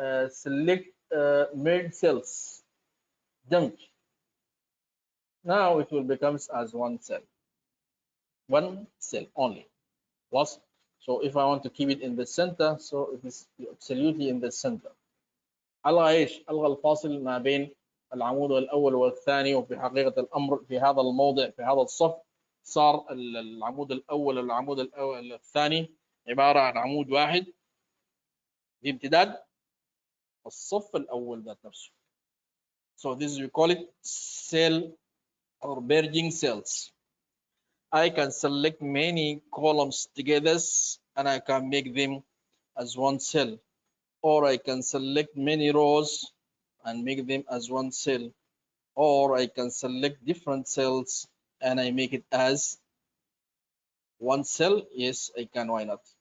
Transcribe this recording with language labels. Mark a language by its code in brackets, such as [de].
[en] Select merge cells. Dump. Now it will become as one cell only. Plus, so if I want to keep it in the center, so it is absolutely in the center. [ar] ألغى إيش؟ ألغى الفاصل ما بين العمود الأول والثاني. وفي حقيقة الأمر في هذا الموضع، في هذا الصف، صار العمود الأول والعمود الثاني عبارة عن عمود واحد بامتداد الصف الأول ذات نفسه. [en] So this is, we call it cell or merging cells. I can select many columns together and I can make them as one cell, or I can select many rows and make them as one cell, or I can select different cells and I make it as one cell. Yes, I can. Why not?